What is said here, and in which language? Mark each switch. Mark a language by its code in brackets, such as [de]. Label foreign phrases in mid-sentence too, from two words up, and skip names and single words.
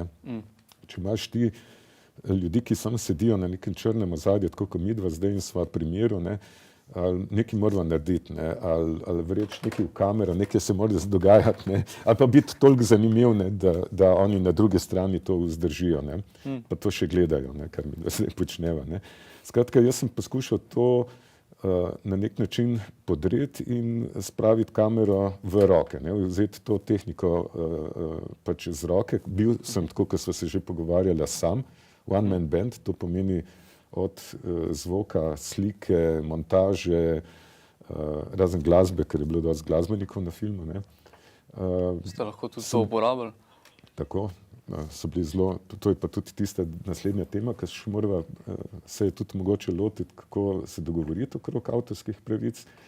[sl] Če imaš ti ljudi, ki samo sedijo na nekem črnem ozadju, tako kot midva zdaj in sva primeru, ne, ali nekaj moramo narediti, ne, ali vreči nekaj v kamero, nekaj se mora dogajati, ne, ali pa biti toliko zanimiv, ne, da oni na druge strani to vzdržijo, ne, pa to še gledajo, ne, kar mi zdaj počneva, ne. Skratka, jaz sem poskušal to na nek način podreti in spraviti kamero v roke, ne, vzeti to tehniko pač z roke. Bil sem, tako kot sva se že pogovarjala, sam, [en] one man band, [sl] to pomeni od zvoka, slike, montaže, razen glasbe, ker je bilo dosti glasbenikov na filmu, ne. Ste lahko tudi to uporabili? Tako. So bili zelo, to je pa tudi tista naslednja tema, ki še morava se je tudi mogoče lotiti, kako se dogovoriti okrog avtorskih pravic.